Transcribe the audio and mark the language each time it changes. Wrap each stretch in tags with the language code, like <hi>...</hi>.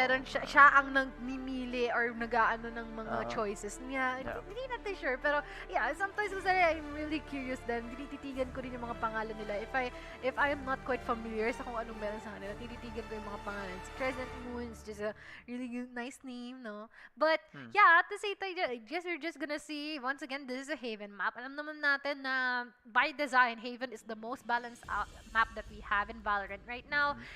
<tl>meron siya ang namimili or nag-aano ng mga Uh-huh. choices niya?</tl> <en>Yeah.</en> <tl>Hindi natin sure. Pero,</tl> <en>yeah, sometimes kasi I'm really curious din.</en> <tl>Tinititigan ko rin yung mga pangalan nila.</tl> <en>If I am not quite familiar</en> <tl>sa kung anong meron sa kanila, tinititigan ko yung mga pangalan.</tl> <en>Si Crescent Moon is just a really nice name, no? But, yeah, at the same time, I guess we're just gonna see, once again, this is a Haven map.</en> <tl>Alam naman natin na,</tl> <en>by design, Haven is the most balanced map that we have in Valorant right now.</en>